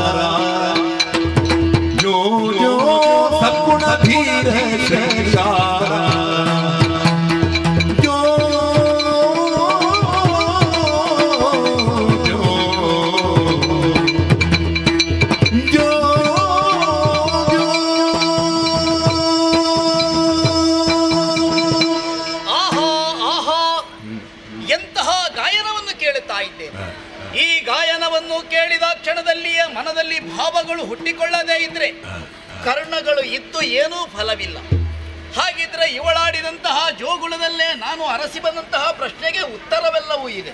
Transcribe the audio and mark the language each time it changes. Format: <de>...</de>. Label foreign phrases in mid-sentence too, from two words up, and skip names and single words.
<kn>ಜೋ ಜೋ ಸದ್ಗುಣ ಧೀರ ಶೃಂಗಾರ ಜೋ ಜೋ ಜೋ ಜೋ ಆಹಾ ಆಹಾ ಎಂತಹ ಗಾಯನವನ್ನು ಕೇಳುತ್ತಾ ಇದ್ದೇನೆ. ಈ ಗಾಯನವನ್ನು ಕೇಳಿದ ಕ್ಷಣದಲ್ಲಿಯೇ ಮನದಲ್ಲಿ ಭಾವಗಳು ಹುಟ್ಟಿಕೊಳ್ಳದೇ ಇದ್ರೆ ಕರ್ಣಗಳು ಇದ್ದು ಏನೂ ಫಲವಿಲ್ಲ. ಹಾಗಿದ್ರೆ ಇವಳಾಡಿದಂತಹ ಜೋಗುಳದಲ್ಲೇ ನಾನು ಅರಸಿ ಬಂದಂತಹ ಪ್ರಶ್ನೆಗೆ ಉತ್ತರವೆಲ್ಲವೂ ಇದೆ.</kn>